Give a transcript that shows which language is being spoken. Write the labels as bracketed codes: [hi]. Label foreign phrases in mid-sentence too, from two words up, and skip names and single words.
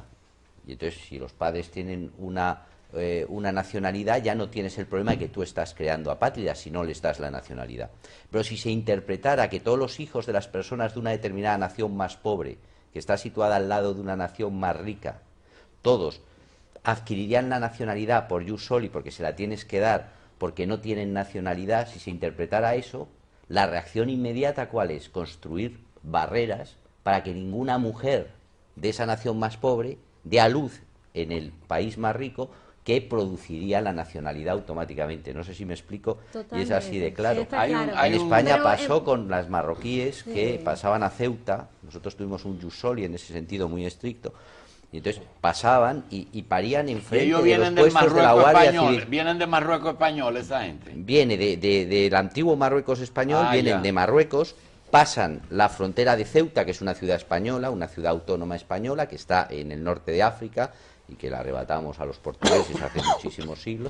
[es] Y entonces, si los padres tienen una nacionalidad, ya no tienes el problema de que tú estás creando apátridas si no les das la nacionalidad. Pero si se interpretara que todos los hijos de las personas de una determinada nación más pobre, que está situada al lado de una nación más rica, todos adquirirían la nacionalidad por [la] jus soli, [es] porque se la tienes que dar, porque no tienen nacionalidad, si se interpretara eso, la reacción inmediata, ¿cuál es? Construir barreras para que ninguna mujer de esa nación más pobre dé a luz en el país más rico, que produciría la nacionalidad automáticamente. No sé si me explico. Totalmente. Y es así de claro. En España pasó con las marroquíes que pasaban a Ceuta. Nosotros tuvimos un [la] jus soli [es] en ese sentido muy estricto. Y entonces pasaban y parían enfrente de los puestos de la Guardia Civil. ¿Vienen de Marruecos español esa gente? Viene del antiguo Marruecos español, vienen de Marruecos, pasan la frontera de Ceuta, que es una ciudad española, una ciudad autónoma española, que está en el norte de África, y que la arrebatamos a los portugueses hace muchísimos siglos.